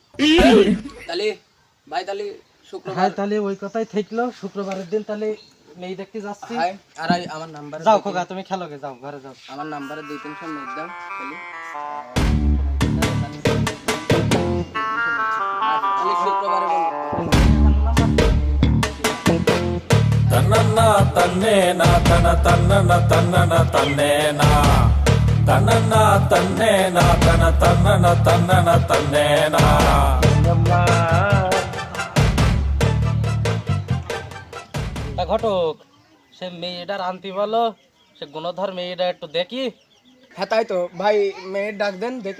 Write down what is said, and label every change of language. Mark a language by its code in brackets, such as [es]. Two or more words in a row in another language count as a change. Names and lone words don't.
[bn] তাহলে ভাই, তাহলে শুক্রবার। হ্যাঁ, তাহলে ওই কথাই থাকলো, শুক্রবারের দিন তাহলে মেয়ে দেখতে যাচ্ছি। হাই, আর আমার নাম্বারে যাও খোকা, তুমি খেলো গে, যাও ঘরে যাও। আমার নাম্বারে 200-300 মেরে দাও তাহলে। তাহলে শুক্রবারে বলো। ತನ್ನನ್ನ ತನ್ನೇನ ತನ ತನ್ನನ ತನ್ನನ ತನ್ನೇನ ತನ್ನನ್ನ ತನ್ನೇನ ತನ ತನ್ನನ ತನ್ನನ ತನ್ನೇನ তা ঘটক, সে মেয়েটার আনতে বলো, সে গুণধর মেয়েটা একটু দেখি। হ্যাঁ তাই তো ভাই, মেয়ের ডাক দেন দেখি।